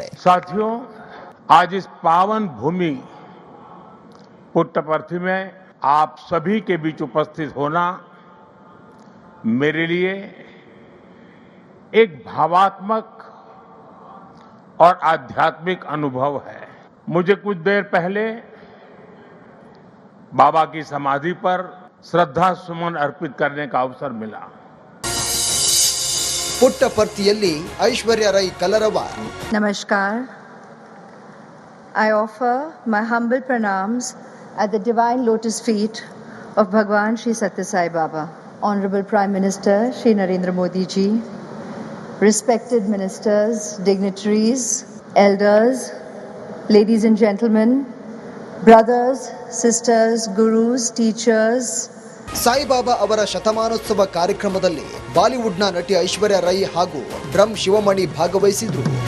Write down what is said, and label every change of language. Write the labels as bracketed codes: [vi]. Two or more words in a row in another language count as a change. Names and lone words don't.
[hi] साथियों, आज इस पावन भूमि पुट्टपर्थी में आप सभी के बीच उपस्थित होना मेरे लिए एक भावात्मक और आध्यात्मिक अनुभव है. मुझे कुछ देर पहले बाबा की समाधि पर श्रद्धा सुमन अर्पित करने का अवसर मिला. [kn] ಪುಟ್ಟಪರ್ತಿಯಲ್ಲಿ ಐಶ್ವರ್ಯ ರೈ ಕಲರವ. [en] Namaskar. I offer my humble pranams at the divine lotus feet of Bhagwan Shri Satya Sai Baba, Honorable Prime Minister Shri Narendra Modi ji, respected ministers, dignitaries, elders, ladies and gentlemen, brothers, sisters, gurus, teachers. [kn] ಸಾಯಿಬಾಬಾ ಅವರ ಶತಮಾನೋತ್ಸವ ಕಾರ್ಯಕ್ರಮದಲ್ಲಿ ಬಾಲಿವುಡ್ನ ನಟಿ ಐಶ್ವರ್ಯ ರೈ ಹಾಗೂ ಡ್ರಮ್ ಶಿವಮಣಿ ಭಾಗವಹಿಸಿದ್ರು.